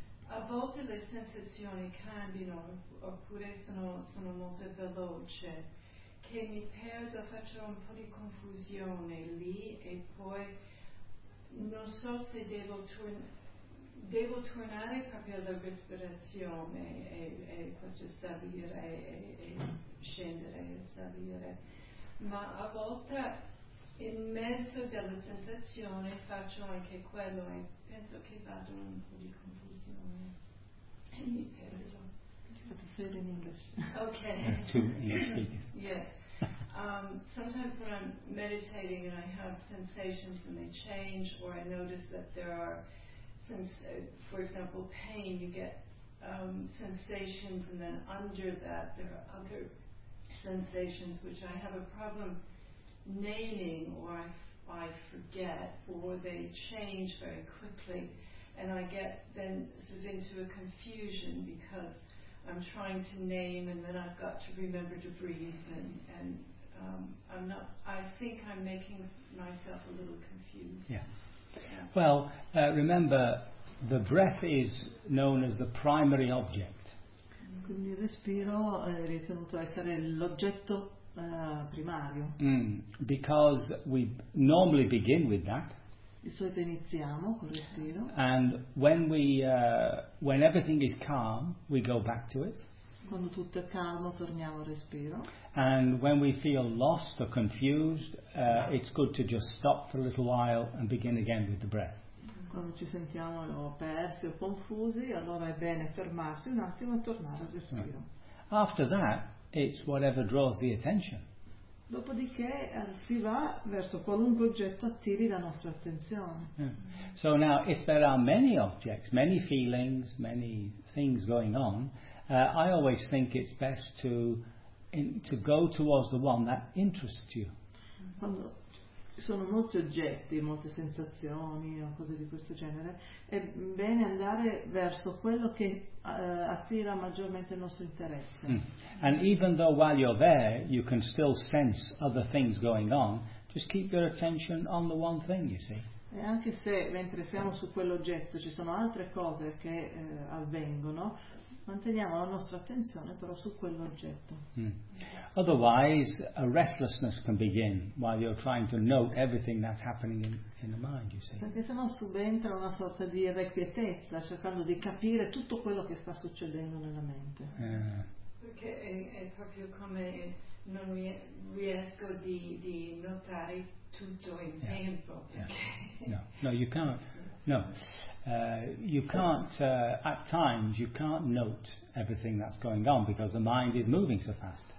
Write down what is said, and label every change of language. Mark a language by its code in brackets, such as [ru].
[it] A volte le sensazioni cambiano, oppure sono molto veloce, che mi perdo, faccio un po' di confusione lì e poi non so se devo tornare proprio alla respirazione e questo salire e scendere e salire. Ma a volte in mezzo alla sensazione faccio anche quello e penso che vado in un po' di confusione e mi perdo. [en] To say it in English. Okay. To English speakers. Yes. Sometimes when I'm meditating and I have sensations and they change, or I notice that there are, for example, pain, you get sensations, and then under that there are other sensations which I have a problem naming, or I forget, or they change very quickly, and I get then sort of into a confusion because I'm trying to name, and then I've got to remember to breathe, I think I'm making myself a little confused. Yeah. Yeah. Well, remember, the breath is known as the primary object. [it] Quindi il respiro è ritenuto essere l'oggetto primario. [en] Because we normally begin with that. [it] Di solito iniziamo col respiro. [en] And when when everything is calm, we go back to it. [it] Quando tutto è calmo, torniamo al respiro. [en] And when we feel lost or confused, it's good to just stop for a little while and begin again with the breath. [it] Quando ci sentiamo persi o confusi, allora è bene fermarsi un attimo e tornare al respiro. [en] Right. After that, it's whatever draws the attention. [it] Dopodiché si va verso qualunque oggetto attiri la nostra attenzione. [en] Yeah. So now, if there are many objects, many feelings, many things going on, I always think it's best to go towards the one that interests you. [it] Quando ci sono molti oggetti, molte sensazioni o cose di questo genere, è bene andare verso quello che attira maggiormente il nostro interesse. Mm. [en] And even though while you're there you can still sense other things going on, just keep your attention on the one thing, you see. [it] E anche se mentre siamo su quell'oggetto ci sono altre cose che avvengono, manteniamo la nostra attenzione però su quell'oggetto. Mm. [en] Otherwise a restlessness can begin while you're trying to note everything that's happening in the mind, you see. [it] Perché sennò subentra una sorta di irrequietezza cercando di capire tutto quello che sta succedendo nella mente. Perché è proprio come non riesco di notare tutto in tempo. [en] Yeah. No, you can't. No. You can't, at times, you can't note everything that's going on because the mind is moving so fast.